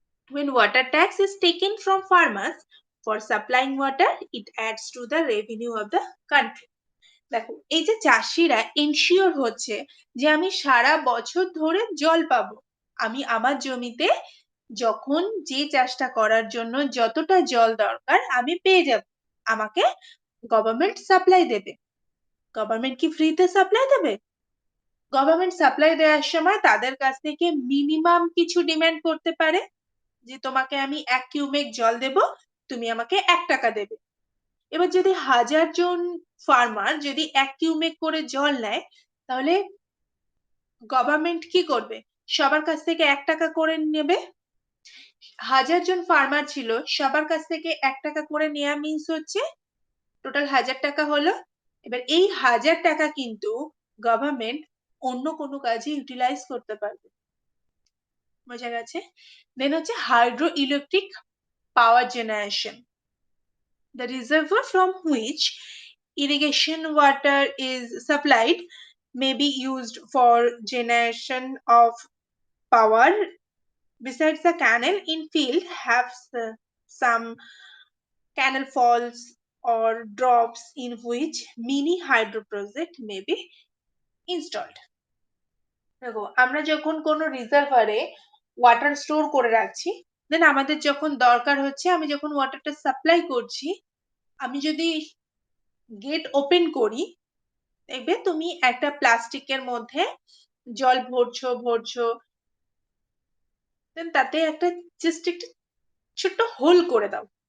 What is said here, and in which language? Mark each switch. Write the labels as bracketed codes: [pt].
[en] When water tax is taken from farmers for supplying water, it adds to the revenue of the country. [bn] দেখো, এই যে চাষিরা ensure হচ্ছে যে আমি সারা বছর ধরে জল পাবো, আমি আমার জমিতে যখন যে চাষটা করার জন্য যতটা জল দরকার আমি পেয়ে যাব, আমাকে গভর্নমেন্ট সাপ্লাই দেবে। গভর্নমেন্ট কি ফ্রিতে সাপ্লাই দেবে? গভর্নমেন্ট সাপ্লাই দেওয়ার সময় তাদের কাছ থেকে মিনিমাম কিছু ডিমান্ড করতে পারে, যে তোমাকে আমি 1 কিউমেক জল দেব, তুমি আমাকে 1 টাকা দেবে। এবার যদি 1000 জন ফার্মার যদি 1 কিউমেক করে জল নেয়, তাহলে গভর্নমেন্ট কি করবে, সবার কাছ থেকে 1 টাকা করে নেবে। 1000 জন ফার্মার ছিল, সবার কাছ থেকে 1 টাকা করে নেওয়া মিন্স হচ্ছে টোটাল 1000 টাকা হলো। এবার এই 1000 টাকা কিন্তু গভর্নমেন্ট অন্য কোনো কাজে ইউটিলাইজ করতে পারবে। বোঝা গেছে? দেন হচ্ছে hydro electric power generation, [en] the reservoir from which irrigation water is supplied may be used for generation of power. Besides the canal in field have some canal falls or drops in which mini hydro project may be installed. [bn] দেখো, আমরা যখন কোনো রিজার্ভারে water store করে রাখছি, দেন আমাদের যখন দরকার হচ্ছে, আমি যখন ওয়াটারটা সাপ্লাই করছি, আমি যদি গেট ওপেন করি, দেখবে তুমি একটা প্লাস্টিকের মধ্যে জল ভরছো, দেন তাতে একটা জাস্ট একটা ছোট্ট হোল করে দাও।